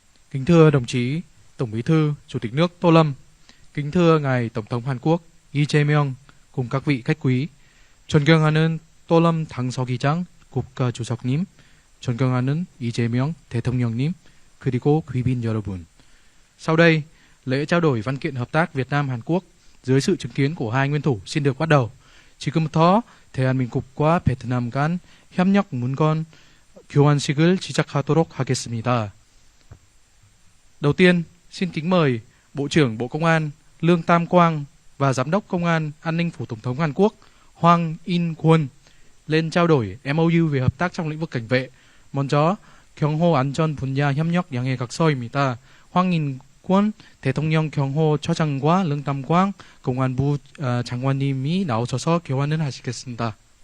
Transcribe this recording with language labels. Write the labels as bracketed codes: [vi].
[vi] Kính thưa đồng chí Tổng Bí thư, Chủ tịch nước Tô Lâm, kính thưa ngài Tổng thống Hàn Quốc Lee Jae-myung cùng các vị khách quý, [ko] 존경하는 또lâm 당서기장 국가주석님, 존경하는 이재명 대통령님, 그리고 귀빈 여러분. [vi] Sau đây, lễ trao đổi văn kiện hợp tác Việt Nam Hàn Quốc dưới sự chứng kiến của hai nguyên thủ xin được bắt đầu. [ko] 지금부터 대한민국과 베트남 간 협력 문건 교환식을 시작하도록 하겠습니다. [vi] Đầu tiên, xin kính mời Bộ trưởng Bộ Công an Lương Tam Quang và Giám đốc Công an An ninh Phủ Tổng thống Hàn Quốc Hwang In-kwon lên trao đổi MOU về hợp tác trong lĩnh vực cảnh vệ. [ko] 먼저 경호 안전 분야 협력 양해 각서입니다. 황인권 대통령 경호처장과 릉담광 공안부 장관님이 나오셔서 교환을 하시겠습니다.